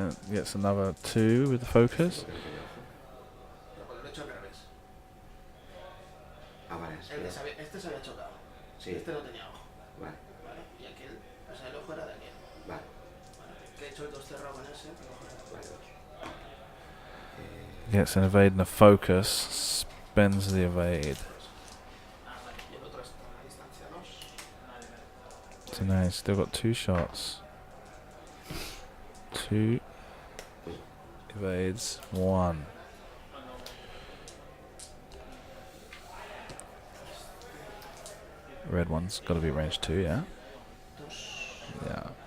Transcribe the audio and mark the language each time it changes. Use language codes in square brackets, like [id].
[en] Gets another 2 with the focus. [es] pero porque lo he hecho al revés. Alvarez. Este se había chocado. Sí. Este no tenía ojo. Vale. ¿Vale? Y aquel, o sea, el ojo era de aquel. Vale. ¿Vale? Que he hecho el 2 cerrado con ese, el ojo era de Vale. [en] Gets an evade and a focus. Spends the evade. [es] vale. Y el otro está a la distancia 2. [en] So now he's still got 2 shots. 2 evades, 1. Red one's got to be range 2, yeah? Yeah.